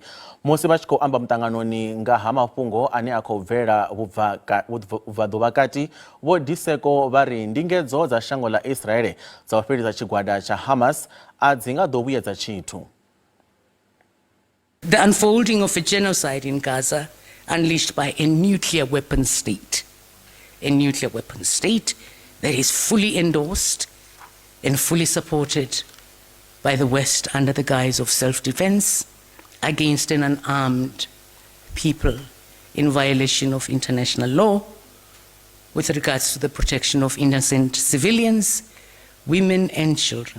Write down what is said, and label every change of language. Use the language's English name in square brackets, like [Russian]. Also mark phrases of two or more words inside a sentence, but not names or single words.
[Venda] Musi vha tshi khou amba muṱanganoni nga ha mafhungo ane a khou bvela vhubvaḓuvha kati, vho Diseko vha ri ndingedzo dza shango ḽa Israel dza u fhelisa tshigwada tsha Hamas a dzi nga ḓo vhuyedza tshithu. [English] The unfolding of a genocide in Gaza unleashed by a nuclear weapon state. A nuclear weapon state that is fully endorsed and fully supported by the West under the guise of self-defense against an unarmed people in violation of international law with regards to the protection of innocent civilians, women and children.